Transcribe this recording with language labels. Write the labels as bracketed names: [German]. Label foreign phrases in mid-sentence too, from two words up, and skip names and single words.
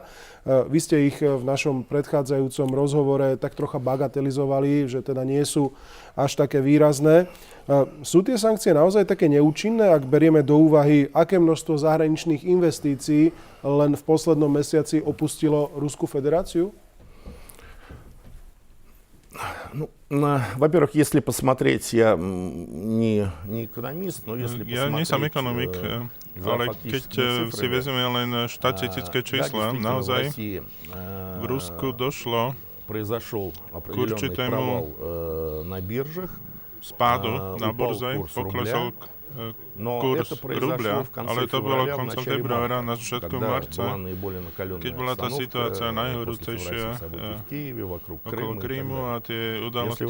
[Slovak] Vy ste ich v našom predchádzajúcom rozhovore tak trocha bagatelizovali, že teda nie sú až také výrazné. Sú tie sankcie naozaj také neúčinné, ak berieme do úvahy, aké množstvo zahraničných investícií len v poslednom mesiaci opustilo Ruskú federáciu? [Russian] Ну, во-первых, если посмотреть, я не экономист, но если посмотреть... [Slovak] Ja nie som ekonomik, ale keď si vezmeme len štatistické čísla, naozaj v Rusku došlo k určitému spádu na burze, poklesol kurz rubľa, ale to bolo koncom februára, na začiatku marca, keď bola tá situácia najhorúcejšia okolo Krímu a tie udalosti.